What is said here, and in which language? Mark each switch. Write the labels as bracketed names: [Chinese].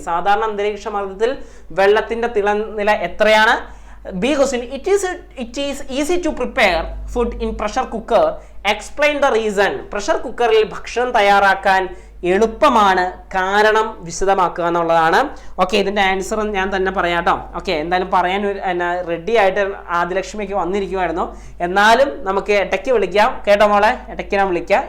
[Malayalam] സാധാരണ അന്തരീക്ഷ മർദ്ദത്തിൽ വെള്ളത്തിന്റെ തിളനില എത്രയാണ്? [English] B question, it is easy to prepare food in pressure cooker. Explain the reason. [Malayalam] Pressure കുക്കറിൽ ഭക്ഷണം തയ്യാറാക്കാൻ എളുപ്പമാണ്, കാരണം വിശദമാക്കുക എന്നുള്ളതാണ്. ഓക്കെ, ഇതിന്റെ ആൻസർ ഞാൻ തന്നെ പറയാം കേട്ടോ. ഓക്കെ, എന്തായാലും പറയാൻ റെഡി ആയിട്ട് ആദിലക്ഷ്മിക്ക് വന്നിരിക്കുമായിരുന്നു. എന്നാലും നമുക്ക് ഇടയ്ക്ക് വിളിക്കാം കേട്ടോ മോളെ, ഇടയ്ക്ക് ഞാൻ വിളിക്കാം.